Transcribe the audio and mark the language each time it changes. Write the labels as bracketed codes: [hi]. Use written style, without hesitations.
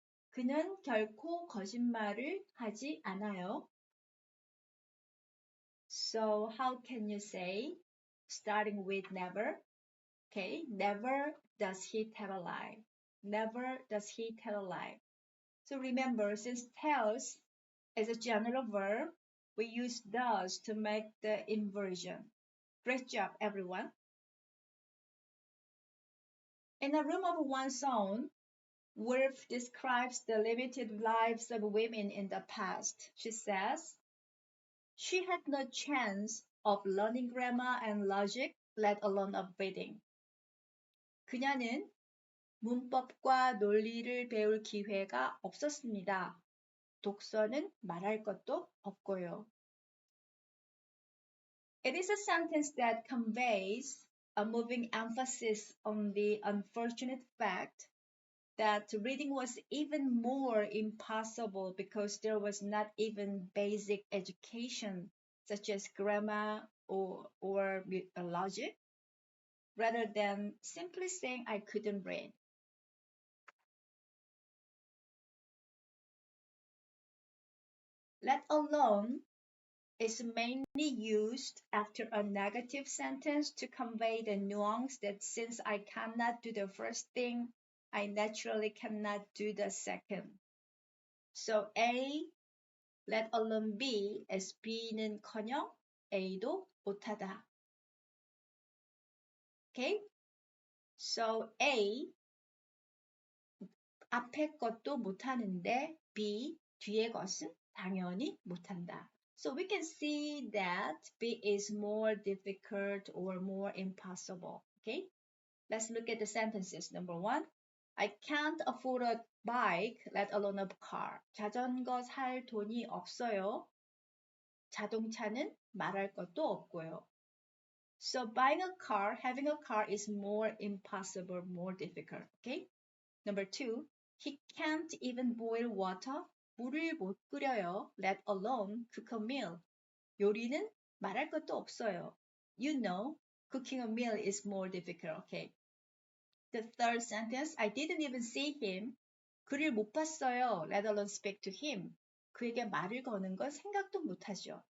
[ko] 그는 결코 거짓말을 하지 않아요. [en] So how can you say, starting with never? Okay, never does he tell a lie. Never does he tell a lie. So remember, since tells is a general verb, we use does to make the inversion. Great job, everyone. In a room of one's own, Woolf describes the limited lives of women in the past. She says, she had no chance of learning grammar and logic, let alone of reading. [ko] 그녀는 문법과 논리를 배울 기회가 없었습니다. 독서는 말할 것도 없고요. [en] It is a sentence that conveys a moving emphasis on the unfortunate fact that reading was even more impossible because there was not even basic education such as grammar or logic, rather than simply saying I couldn't read. Let alone is mainly used after a negative sentence to convey the nuance that since I cannot do the first thing, I naturally cannot do the second. So A, let alone B, as [ko] B는커녕 A도 못하다. [en] Okay? So A, [ko] 앞에 것도 못하는데 B, 뒤에 것은 당연히 못한다. [en] So we can see that B is more difficult or more impossible. Okay? Let's look at the sentences. Number 1. I can't afford a bike, let alone a car. [ko] 자전거 살 돈이 없어요. 자동차는 말할 것도 없고요. [en] So buying a car, having a car is more impossible, more difficult. Okay? Number 2. He can't even boil water. [ko] 물을 못 끓여요. [en] Let alone cook a meal. [ko] 요리는 말할 것도 없어요. [en] You know, Cooking a meal is more difficult. Okay. The third sentence, I didn't even see him. [ko] 그를 못 봤어요. [en] Let alone speak to him. [ko] 그에게 말을 거는 걸 생각도 못 하죠.